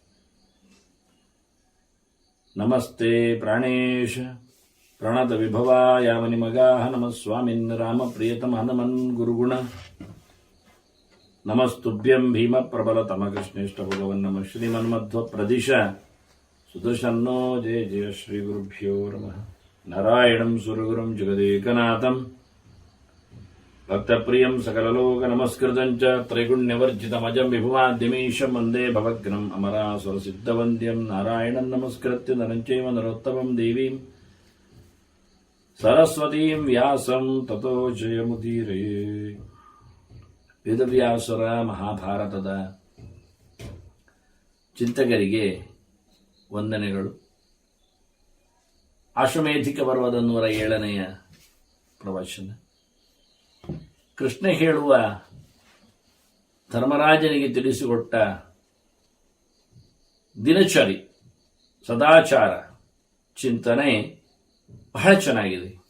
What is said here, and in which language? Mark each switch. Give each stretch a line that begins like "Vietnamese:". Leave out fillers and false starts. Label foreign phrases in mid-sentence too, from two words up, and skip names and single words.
Sanskrit: ನಮಸ್ತೆ ಪ್ರಾಣೇಶ ಪ್ರಣತ ವಿಭವಾಯಾಮನಿಮಗಾಹ ನಮಃ ಸ್ವಾಮಿನ್ ರಾಮಪ್ರಿಯತಮ ಹನುಮನ್ ಗುರುಗುಣ ನಮಸ್ತುಭ್ಯಂ ಭೀಮ ಪ್ರಬಲತಮ ಕೃಷ್ಣೇಷ್ಟ ಭಗವನ್ ನಮಃ ಶ್ರೀಮನ್ಮಧ್ವ ಪ್ರದಿಶ ಸುದಶನ್ನೋ ಜಯ ಜಯ ಶ್ರೀ ಗುರುಭ್ಯೋ ನಮಃ. ನಾರಾಯಣಂ ಸುರಗುರುಂ ಜಗದೇಕನಾಥಂ ಭಕ್ತಪ್ರಿಯಂ ಸಕಲಲೋಕ ನಮಸ್ಕೃತಂ ಚ ತ್ರೈಗುಣ್ಯವರ್ಜಿತಮಜಂ ವಿಭುಮಾದ್ಯಮೀಶಂ ವಂದೇ ಭವಗ್ನಂ ಅಮರಾಸುರ ಸಿದ್ಧವಂದ್ಯಂ ನಾರಾಯಣಂ ನಮಸ್ಕೃತ್ಯ ನರಂಚೈವ ನರೋತ್ತಮಂ ದೇವೀಂ ಸರಸ್ವತೀಂ ವ್ಯಾಸಂ ತತೋ ಜಯಮುದೀರಯೇ.
Kannada: ವೇದವ್ಯಾಸರ ಮಹಾಭಾರತದ ಚಿಂತಕರಿಗೆ ವಂದನೆಗಳು. ಆಶ್ವಮೇಧಿಕ ಪರ್ವದ 107ನೆಯ ಪ್ರವಚನ. ಕೃಷ್ಣ ಹೇಳುವ ಧರ್ಮರಾಜನಿಗೆ ತಿಳಿಸಿಕೊಟ್ಟ ದಿನಚರಿ ಸದಾಚಾರ ಚಿಂತನೆ ಬಹಳ ಚೆನ್ನಾಗಿದೆ.